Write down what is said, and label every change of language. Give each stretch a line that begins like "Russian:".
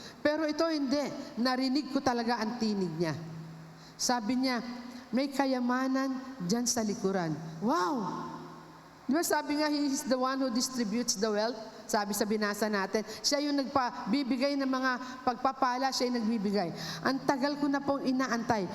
Filipino: Pero ito hindi, narinig ko talaga ang tinig niya. Sabi niya, may kayamanan dyan sa likuran. Wow! Di ba sabi nga,
English: He is the one who distributes the wealth?
Filipino: Sabi sa binasa natin, siya yung nagpabibigay ng mga pagpapala, siya yung nagbibigay. Ang tagal ko na pong inaantay.